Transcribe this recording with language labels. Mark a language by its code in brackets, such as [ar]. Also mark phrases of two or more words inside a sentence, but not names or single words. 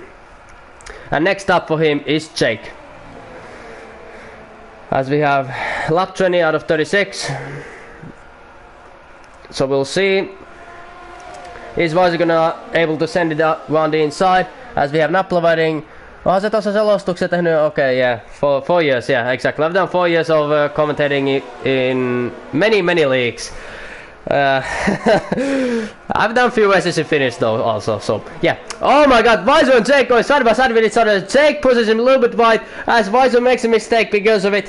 [en] And next up for him is Jake. As we have lap 20 out of 36. So we'll see. Is Vaiso gonna able to send it out around the inside? As we have Napla riding [fi] Onhan se tuossa selostuksen tehnyt, [en] okay, yeah, 4 years, yeah, exactly. I've done 4 years of commentating in many leagues. I've done few races in Finnish though also, so yeah. Oh my god, Vaiso and Jake going side by side with each other. Jake pushes him a little bit wide as Vaiso makes a mistake because of it.